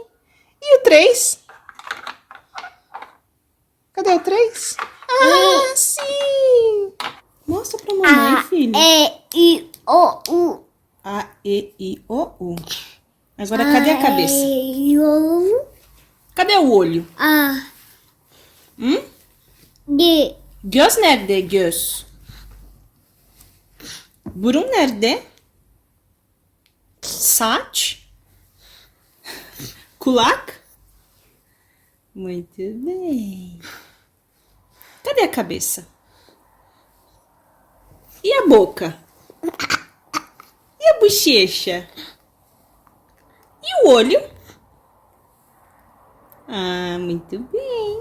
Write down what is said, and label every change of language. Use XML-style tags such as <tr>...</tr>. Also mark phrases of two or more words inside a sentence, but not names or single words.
<pt>E o 3? Cadê o 3? Ah, sim. Mostra pra mamãe, filho. A, E, I, O, U. A, E, I, O, U. Agora, cadê a cabeça? E, I, O, U. Cadê o olho? A, D.</pt> <tr>Göz nerede göz? Burun nerede? Saç? Kulak?</tr> <pt>Muito bem. Cadê a cabeça? E a boca? E a bochecha? E o olho? Ah, muito bem.</pt>